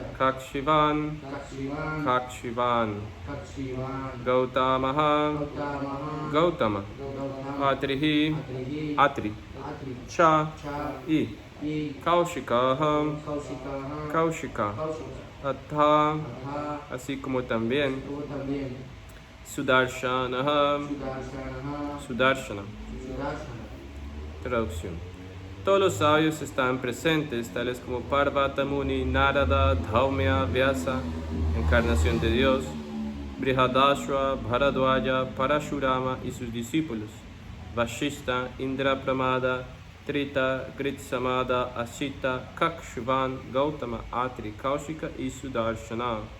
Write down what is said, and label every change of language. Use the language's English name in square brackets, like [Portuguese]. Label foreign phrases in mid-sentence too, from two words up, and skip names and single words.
[Sanskrit] Kakshivan Kakshivan Kakshivan Kakshivan Gautamaha Gautamaha Gautama Gautama Atrihi Atrihi Atri Atri Cha Cha [Spanish] I I [Sanskrit] Kaushikaha Kausikaha Kaushika Kausika Atha Atha [Spanish] así como también Tú también [Sanskrit] Sudarshanaha Sudarshanaha Sudarshana Sudarshana [Spanish] Traducción. Todos los sabios estaban presentes, tales como Parvata Muni, Narada, Dhaumya, Vyasa, encarnación de Dios, Brihadashwa, Bharadwaja, Parashurama y sus discípulos, Vashishta, Indra Pramada, Trita, Kritsamada, Asita, Kakshivan, Gautama, Atri, Kaushika y Sudarshana.